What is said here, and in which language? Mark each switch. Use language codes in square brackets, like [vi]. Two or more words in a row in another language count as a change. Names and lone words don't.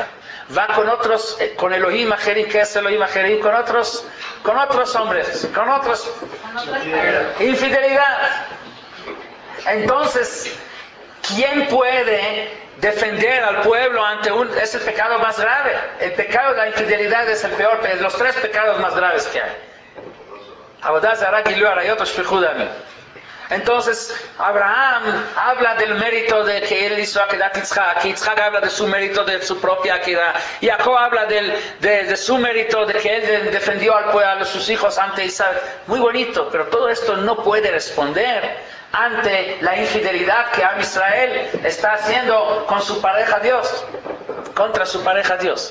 [es] Va con otros, con [he] אלהים אחרים, [es] que es [he] אלהים אחרים, [es] con otros hombres, con otros infidelidad. Entonces, ¿quién puede defender al pueblo ante es el pecado más grave? El pecado de la infidelidad es el peor, de los tres pecados más graves que hay. [he] עבודה זרה, גילוי עריות, שפיכות דמים. [es] Entonces, Abraham habla del mérito de que él hizo Akedat Yitzhak, Yitzhak habla de su mérito de su propia Akedah, Jacob habla de su mérito de que él defendió al pueblo, a sus hijos ante Isaac. Muy bonito, pero todo esto no puede responder ante la infidelidad que [he] עם ישראל [es] está haciendo con su pareja Dios, contra su pareja Dios.